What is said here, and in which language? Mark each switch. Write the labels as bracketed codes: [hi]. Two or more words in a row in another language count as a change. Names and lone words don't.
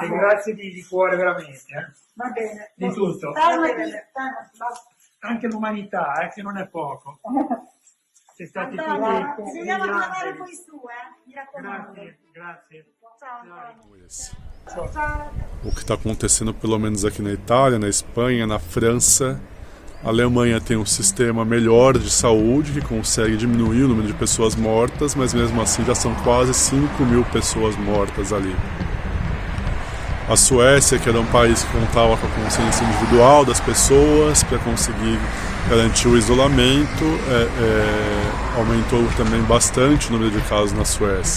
[it] E grazie di cuore veramente. Va bene. Di tutto. Fermati. Anche l'umanità, che non è poco. Siete stati tutti Antonio, ci degli vediamo a trovare angeli. poi su, mi raccomando. Grazie, grazie. Ciao Antonio. [pt] O que está acontecendo, pelo menos aqui na Itália, na Espanha, na França. A Alemanha tem um sistema melhor de saúde que consegue diminuir o número de pessoas mortas, mas mesmo assim já são quase 5.000 pessoas mortas ali. A Suécia, que era um país que contava com a consciência individual das pessoas para conseguir garantir o isolamento, aumentou também bastante o número de casos na Suécia.